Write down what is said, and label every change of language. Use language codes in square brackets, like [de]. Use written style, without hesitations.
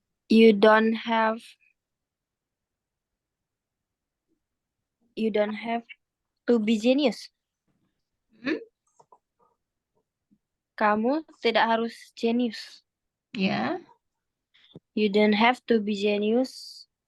[en] You don't have to be genius. Hmm? [id] Kamu tidak harus genius. Ya, [en] You don't have to be genius.